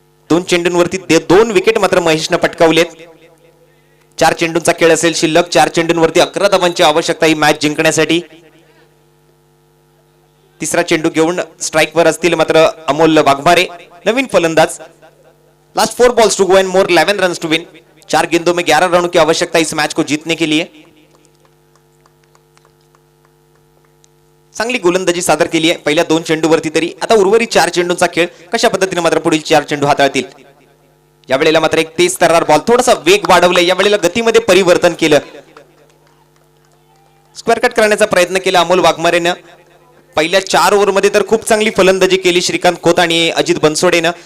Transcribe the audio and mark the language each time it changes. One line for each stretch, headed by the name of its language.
Marathi: 2 चेंडूंवरती 2 wicket मात्र महेशने पटकावलेत. 4 चेंडूंचा खेळ असेल शिल्लक. 4 चेंडूंवरती 11 धावांची आवश्यकता ही मॅच जिंकण्यासाठी. तिसरा चेंडू घेऊन स्ट्राईकवर असतील मात्र अमोल वाघमारे, नवीन फलंदाज.
English: Last 4 balls to go and more 11 runs to win.
Hindi: 4 गेंदों में 11 रनों की आवश्यकता इस मैच को जीतने के लिए.
Marathi: चांगली गोलंदाजी सादर केली आहे पहिल्या 2 चेंडूवरती तरी. आता उर्वरित 4 चेंडूंचा खेळ कशा पद्धतीने मात्र पुढील 4 चेंडू हाताळतील. यावेळेला मात्र एक
Hindi: तेज तर्रार
Marathi: बॉल, थोडासा वेग वाढवलाय. यावेळेला गतीमध्ये परिवर्तन केलं. स्क्वेअर कट करण्याचा प्रयत्न केला अमोल वाघमारेनं. पहिल्या 4 ओव्हरमध्ये तर खूप चांगली फलंदाजी केली श्रीकांत खोत आणि अजित बनसोडेनं.